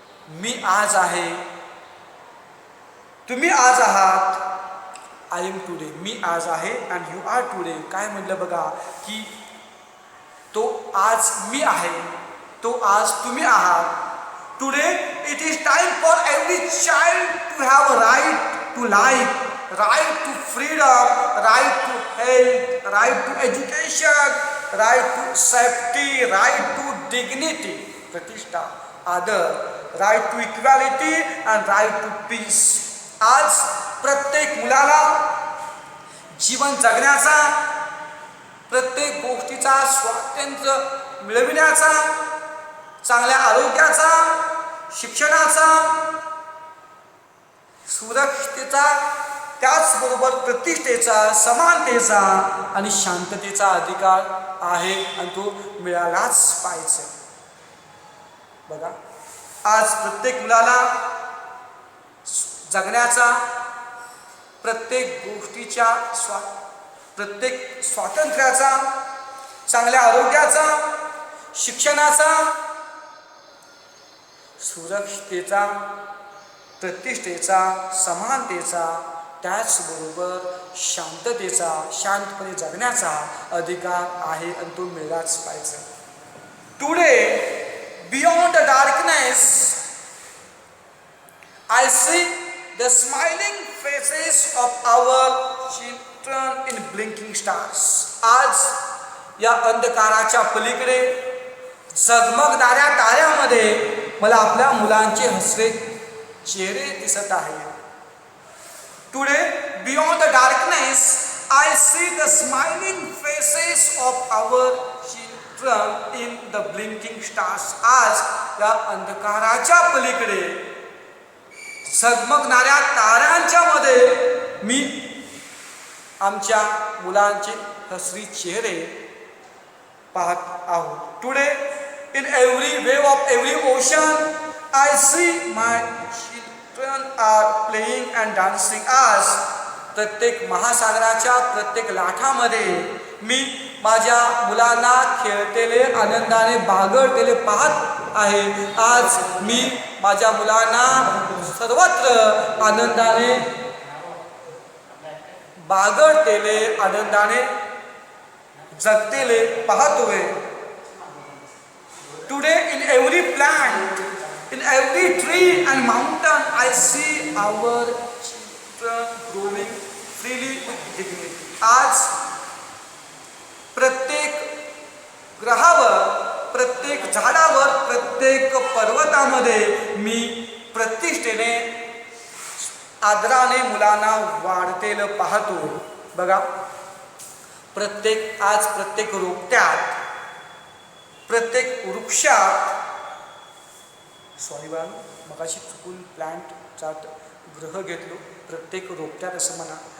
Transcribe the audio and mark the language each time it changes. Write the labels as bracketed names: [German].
[Marathi] मी आज आहे, तुम्ही आज आहात. [English] I am today, [Marathi] मी आज आहे. [English] And you are today. [Marathi] काय म्हटलं बघा, की तो आज मी आहे, तो आज तुम्ही आहात. [English] today it is time for every child to have a right to life, right to freedom, right to health, right to education, right to safety, right to dignity, [Marathi] प्रतिष्ठा, आदर, [English] right to equality and right to peace. [Marathi] आज प्रत्येक मुलाला जीवन जगण्याचा, प्रत्येक गोष्टीचा स्वातंत्र्य मिळविण्याचा, चांगल्या आरोग्याचा, शिक्षणाचा, सुरक्षिततेचा, त्याचबरोबर प्रतिष्ठेचा, समानतेचा आणि शांततेचा अधिकार आहे. आणि तो मिळालाच पाहिजे. बघा, आज प्रत्येक मुलाला जगण्याचा, प्रत्येक गोष्टीच्या प्रत्येक स्वातंत्र्याचा, चांगल्या आरोग्याचा, शिक्षणाचा, सुरक्षिततेचा, प्रतिष्ठेचा, समानतेचा, त्याचबरोबर शांततेचा, शांतपणे जगण्याचा अधिकार आहे. आणि तो मिळालाच पाहिजे. [English] Today beyond the darkness I see the smiling faces of our children in blinking stars. [Marathi] आज या अंधकाराच्या पलीकडे झगमगणाऱ्या ताऱ्यामध्ये मला आपल्या मुलांचे हसरे चेहरे दिसत आहेत. [English] Today beyond the darkness I see the smiling faces of our children in the blinking stars. [Marathi] आज या अंधकाराच्या पलीकडे झगमगणाऱ्या ताऱ्यांच्या मध्ये मी आमच्या मुलांचे हसरी चेहरे पाहत आहोत. [English] Today in every wave of every ocean I see my children are playing and dancing. [Marathi] आज प्रत्येक महासागराच्या प्रत्येक लाटामध्ये मी माझ्या मुलांना खेळतेले, आनंदाने बागडतेले पाहत आहे. आज मी माझ्या मुलांना सर्वत्र आनंदाने बागडतेले, आनंदाने जगतेले पाहतोय. [English] Today in every plant, in every tree and mountain I see our children growing freely with dignity. [Marathi] आज प्रत्येक ग्रहावर, प्रत्येक झाडावर, प्रत्येक पर्वतामध्ये मी प्रतिष्ठेने, आदराने मुलांना वाढतेलं पाहतो. बघा, आज प्रत्येक रोपट्यात, प्रत्येक वृक्षात, सॉरी बाळ, मगाशी चुकून प्लांटचा ग्रह घेतलो, प्रत्येक रोपट्यात असं म्हणा.